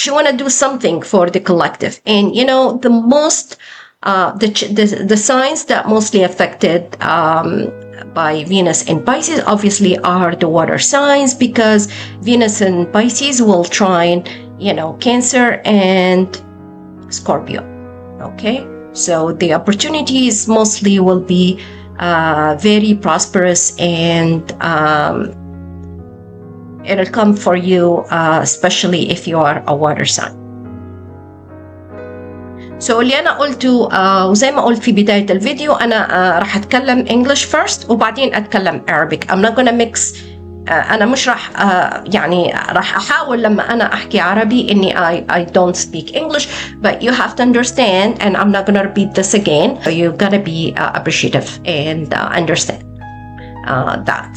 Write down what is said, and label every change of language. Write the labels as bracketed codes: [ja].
[en] She want to do something for the collective. And the most the signs that mostly affected by Venus in Pisces obviously are the water signs, because Venus in Pisces will trine Cancer and Scorpio, okay? So the opportunities mostly will be very prosperous, and it'll come for you, especially if you are a water sign. [ar] So اللي أنا قلته وزي ما قلت في بداية الفيديو، أنا راح أتكلم [en] English first [ar] وبعدين أتكلم Arabic. [en] I'm not gonna mix. [ar] أنا مش راح راح أحاول لما أنا أحكي عربي إني [en] I don't speak English, but you have to understand, and I'm not gonna repeat this again. You gotta be appreciative and understand that.